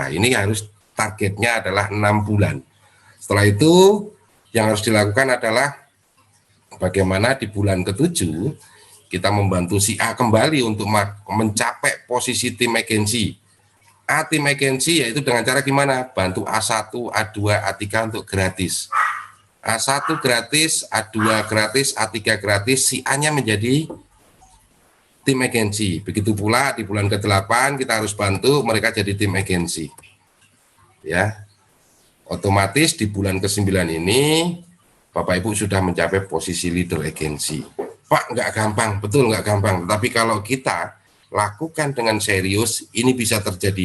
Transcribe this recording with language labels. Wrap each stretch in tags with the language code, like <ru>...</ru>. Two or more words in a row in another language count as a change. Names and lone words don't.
<id>Ini harus targetnya adalah 6 bulan. Setelah itu yang harus dilakukan adalah bagaimana di bulan ke-7 kita membantu si A kembali untuk mencapai posisi tim agensi. Tim agensi yaitu dengan cara gimana? Bantu A1, A2, A3 untuk gratis. A1 gratis, A2 gratis, A3 gratis, si A-nya menjadi tim agensi. Begitu pula di bulan ke-8 kita harus bantu mereka jadi tim agensi. Ya. Otomatis di bulan ke-9 ini Bapak Ibu sudah mencapai posisi leader agensi. Pak, nggak gampang, betul nggak gampang. Tapi kalau kita lakukan dengan serius, ini bisa terjadi.</id>